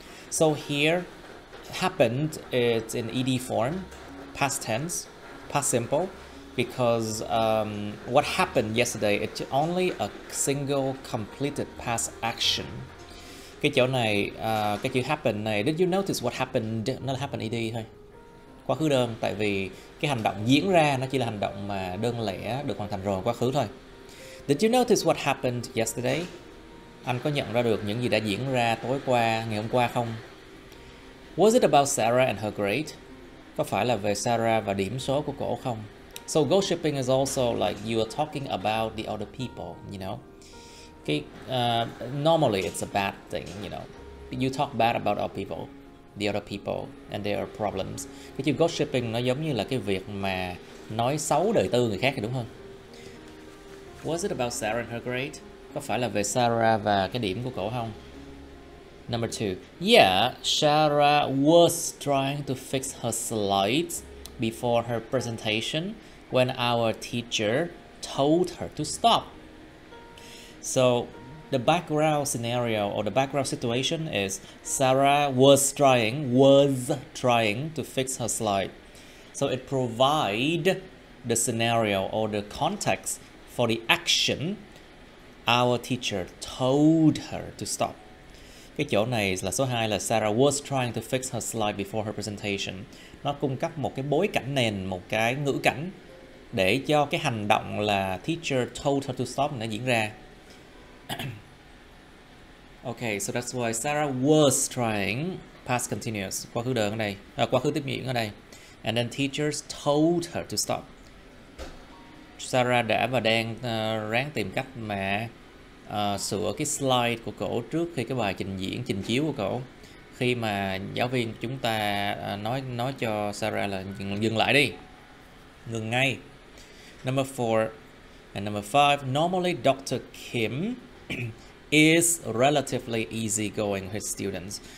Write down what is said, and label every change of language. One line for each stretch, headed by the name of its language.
English: So here, happened is in ed form, past tense, past simple, because what happened yesterday, it's only a single completed past action.
Vietnamese: Cái chỗ này, cái chữ happen này,
English: did you notice what happened?
Vietnamese: Nó là happen ed thôi, quá khứ đơn, tại vì cái hành động diễn ra nó chỉ là hành động mà đơn lẻ được hoàn thành rồi, quá khứ thôi.
English: Did you notice what happened yesterday?
Vietnamese: Anh có nhận ra được những gì đã diễn ra ngày hôm qua không?
English: Was it about Sarah and her grade?
Vietnamese: Có phải là về Sarah và điểm số của cổ không?
English: So gossiping is also like you are talking about the other people, you know. Normally it's a bad thing, you know. You talk bad about the other people and their problems.
Vietnamese: Cái chữ gossiping nó giống như là cái việc mà nói xấu đời tư người khác thì đúng hơn.
English: Was it about Sarah and her grade?
Vietnamese: Có phải là về Sarah và cái điểm của cổ không?
English: Number 2. Yeah, Sarah was trying to fix her slides before her presentation when our teacher told her to stop. So the background scenario or the background situation is Sarah was trying to fix her slide. So it provides the scenario or the context for the action our teacher told her to stop.
Vietnamese: Cái chỗ này là số 2 là
English: Sarah was trying to fix her slide before her presentation.
Vietnamese: Nó cung cấp một cái bối cảnh nền, một cái ngữ cảnh để cho cái hành động là
English: teacher told her to stop
Vietnamese: nó diễn ra.
English: Okay, so that's why Sarah was trying, past continuous,
Vietnamese: quá khứ đơn ở đây, quá khứ tiếp diễn ở đây.
English: And then teachers told her to stop.
Vietnamese: Sarah đã và đang ráng tìm cách mà sửa cái slide của cổ trước khi cái bài trình chiếu của cổ. Khi mà giáo viên chúng ta nói cho Sarah là dừng lại đi, ngừng ngay.
English: Number 4 and number 5. Normally Dr. Kim is relatively easygoing with students.